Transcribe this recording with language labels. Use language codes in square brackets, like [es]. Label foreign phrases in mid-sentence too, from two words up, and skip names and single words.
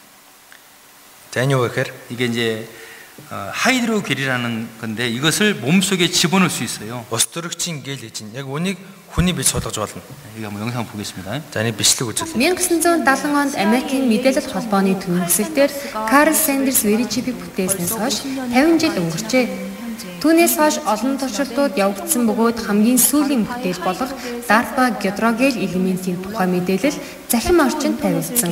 [mn] Таны юу гэхээр [ko] 이게 이제 하이드로겔이라는 건데 이것을 몸속에 집어넣을 수 있어요. [mn] устөрөгчийн гэл гэж байна. Яг үнийг хүний бие суулгаж болно. [ko] 이거 한번 영상 보겠습니다. [mn] За энэ бичлэг үзүүлээ. 1970 онд Америкийн мэдээлэл холбооны төвөсөлтөөр Карл Сандерс Веричипийг бүтээснээс хойш 50 жил өнгөрчээ. Түүнээс хойш олон туршилтууд явагдсан бөгөөд хамгийн сүүлийн бүтээл болох DARPA гидрогел элементийн тухай мэдээлэл захим орчинд тавигдсан.